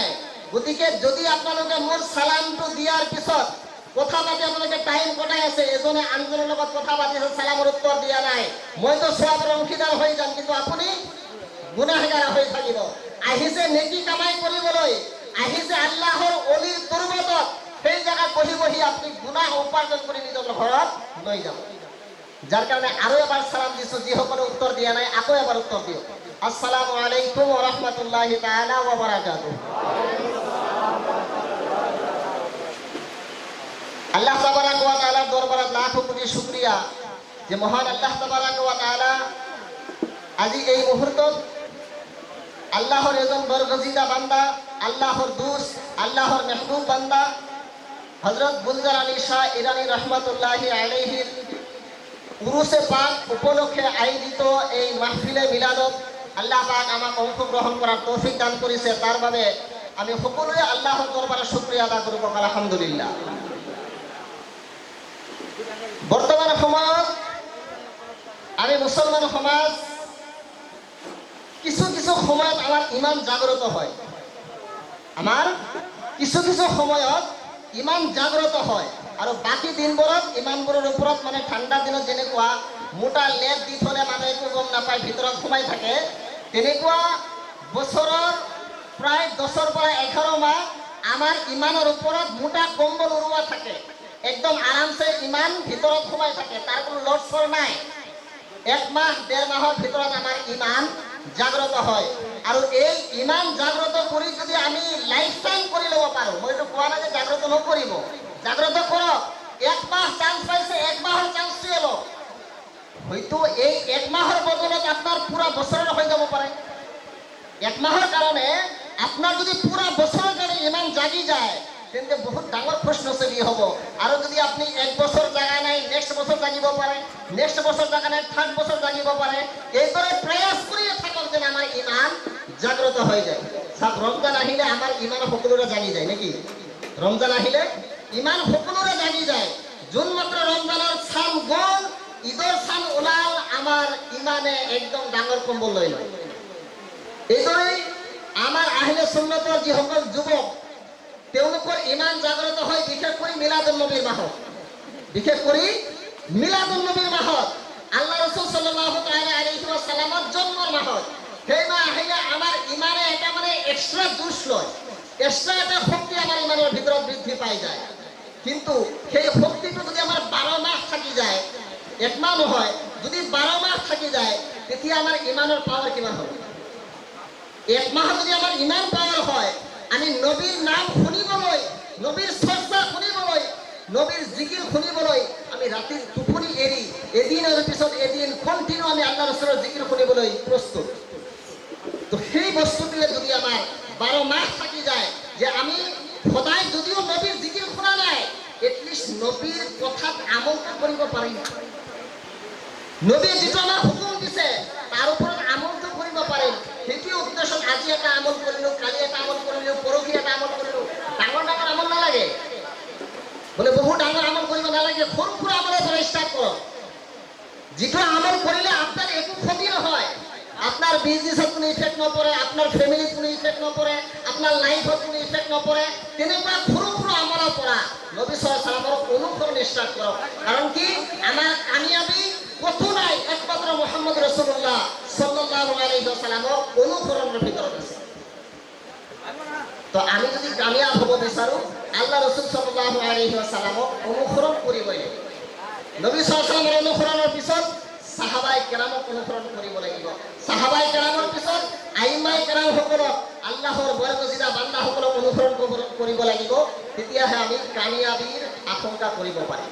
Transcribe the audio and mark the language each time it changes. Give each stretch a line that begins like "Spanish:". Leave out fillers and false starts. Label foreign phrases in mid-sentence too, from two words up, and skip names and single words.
Assamese: গতিকে যদি আপোনালোকে মোৰ সালামটো দিয়াৰ পিছত কথা পাতি আপোনালোকে টাইম কটাই আছে, এজনে আনজনৰ লগত কথা পাতিছে, সালামৰ উত্তৰ দিয়া নাই, মইতো সওয়াবৰ অংশীদাৰ হৈ যাম, কিন্তু আপুনি গুনাহগাৰ হৈ থাকিব। আহিছে নেকি কামাই কৰিবলৈ, আহিছে আল্লাহৰ অলিৰ তুৰবতত, সেই জায়গাত বহি বহি আপনি গুনাহ উপাৰ্জন কৰি নিজৰ ঘৰত লৈ যাব। যাৰ কাৰণে আৰু এবাৰ সালাম দিছো, যিসকলে উত্তৰ দিয়া নাই আকৌ এবাৰ উত্তৰ দিয়ক।
Arabic: السلام عليكم ورحمة الله تعالى وبركاته. الله تبارك وتعالى
Bangla: দরবারে লাখো কোটি শুকরিয়া যে মহান
Arabic: الله تبارك وتعالى
Bangla: আজি এই মুহূর্তত আল্লাহর এজন বরগজিদা বান্দা, আল্লাহর দোস্ত, আল্লাহর মেহবুব বান্দা হযরত গুলজার আলী শাহ ইরানী
Arabic: رحمة الله عليه
Bangla: উরুসে পাক উপলক্ষে আয়োজিত এই মাহফিলে মিলাদত আল্লাহ পাক আমাক অংশগ্রহণ করার তৌফিক দান করেছে।
Assamese: তার বাবে আমি সকলোৱে আল্লাহর দরবারে শুকরিয়া আদা করব, আলহামদুলিল্লাহ। বর্তমান সমাজ, আমি মুসলমান সমাজ, কিছু কিছু সময়ত আমার ইমান জাগ্রত হয়, আমার কিছু কিছু সময়ত ইমান জাগ্রত হয়, আৰু বাকী দিনবোৰত ইমানবোৰৰ ওপৰত মানে ঠাণ্ডা দিনত যেনেকুৱা মোটা লেপ দি থলে মানুহে একো গম নাপায়, ভিতৰত সোমাই থাকে, তেনেকুৱা বছৰৰ প্ৰায় 10ৰ পৰা 11 মাহ আমাৰ ইমানৰ ওপৰত মোটা কম্বল উৰুৱা থাকে, একদম আৰামছে ইমান ভিতৰত সোমাই থাকে, তাৰ কোনো লৰচৰ নাই। 1 মাহ 1.5 মাহৰ ভিতৰত আমাৰ ইমান জাগ্রত হয়। আৰু এই ইমান জাগ্রত কৰি যদি আমি লাইফ টাইম কৰি ল'ব পাৰো, মইতো কোৱা নাই যে জাগ্রত নকৰিব, জাগ্রত কৰক। 1 মাহ চান্স পাইছে, 1 মাহৰ চান্সটো লওক। হয়তো এই 1 মাহৰ বদলত
Bangla: আপনার পুরা বছরের
Assamese: হৈ যাব পাৰে। 1 মাহৰ কাৰণে
Bangla: আপনার যদি পুরা বছরের
Assamese: কাৰণে ইমান জাগি যায়, তেন্তে বহুত ডাঙৰ প্ৰশ্নচলি হ'ব। আৰু যদি আপনি 1 বছৰ জাগা নাই, নেক্সট বছর জাগিব পাৰে, নেক্সট বছর জাগা নাই, থার্ড বছর জাগিব পাৰে। এইদৰে প্ৰয়াস কৰিয়ে থাকক যেন আমাৰ ইমান জাগ্রত হৈ যায়। সব রমজান আহিলে আমাৰ ইমান সকলোৰে জাগি যায় নেকি? রমজান আহিলে ইমান সকলোৰে জাগি যায়। যোন মাত্ৰ রমজানৰ চান গ'ল, ঈদৰ চান ওলাল, আমাৰ ইমানে একদম ডাঙৰ কম্বল লৈ লয়। এইদৰে আমাৰ আহলে সুন্নতৰ যিসকল যুৱক, তেওঁলোকৰ ইমান জাগ্রত হয় বিশেষ কৰি মিলাদুন নবীৰ মাহত, বিশেষ কৰি মিলাদুন নবীৰ মাহত, আল্লাহ রাসূল
Arabic: صلى الله تعالى عليه وسلم
Assamese: জন্মৰ মাহত। সেই মাহ আহিলে আমাৰ ইমানে এটা মানে
English: extra juice
Assamese: লয়, এক্সট্রা এটা শক্তি আমাৰ ইমানৰ ভিতৰত বৃদ্ধি পাই যায়। কিন্তু সেই শক্তিটো যদি আমাৰ 12 মাহ থাকি যায়, 1 মাহ নহয়, যদি 12 মাহ থাকি যায়, তেতিয়া আমাৰ ইমানৰ পাৱাৰ কিমান হ'ব? 1 মাহ যদি আমাৰ ইমান পাৱাৰ হয়, আমি নবীর নাম শুনিবলৈ, নবীর চর্চা শুনিবলৈ, নবীর জিকির শুনিবলৈ আমি রাতির টোপনি এৰি এদিনৰ পিছত এদিন কন্টিনিউ আমি আল্লাহ রাসূলৰ জিকির শুনিবলৈ প্ৰস্তুত। তো সেই বস্তুটোৱে যদি আমাৰ 12 মাহ থাকি যায়, যে আমি সদায় যদিও নবীর জিকির শুনা নাই, এটলিস্ট নবীর কথাত আমল কৰিব পাৰিম। নবীয়ে যিটো আমাক হুকুম দিছে তাৰ ওপৰত আমলটো কৰিব পাৰিম। সেইটো উদ্দেশ্যত আজি এটা আমল কৰিলো, কালি এটা আমল কৰিলো, পৰহি এটা আমল কৰিলো। ডাঙৰ ডাঙৰ আমল নালাগে, বোলে বহু ডাঙৰ আমল কৰিব নালাগে, সৰু সৰু আমলৰ পৰা ষ্টাৰ্ট কৰক। যিটো আমল কৰিলে আপনার একো ক্ষতি নহয়, আপনার বিজনেসত কোনো ইফেক্ট নপৰে, আপনার ফ্যামিলিত কোনো ইফেক্ট নপৰে, আপনার লাইফত কোনো ইফেক্ট নপৰে, তেনেকুৱা সৰু সৰু আমলৰ পৰা নবী
Arabic: صلى الله عليه وسلم
Assamese: অনুসৰণ ষ্টাৰ্ট কৰক। কাৰণ কি আমাৰ কামিয়াবি কতো নাই, একমাত্র মুহাম্মদ রাসূলুল্লাহ
Arabic: صلى الله عليه وسلم
Assamese: অনুসৰণৰ ভিতৰত আছে। তো আমি যদি কামিয়াব হ'ব বিচাৰো, আল্লাহ রাসূল
Arabic: صلى الله عليه وسلم
Assamese: অনুসৰণ কৰিবই লাগিব। নবী
Arabic: صلى الله عليه وسلم
Assamese: অনুসৰণৰ পিছত সাহাবায়ে কেৰামক অনুসৰণ কৰিব লাগিব। সাহাবায়ে কেৰামৰ পিছত আইমায়ে কেৰাম মুছলমানসকলক আল্লাহৰ বৰগজিদা বান্দাসকলক অনুসৰণ কৰিব লাগিব, তেতিয়াহে আমি কামিয়াবীৰ আশংকা কৰিব পাৰিম।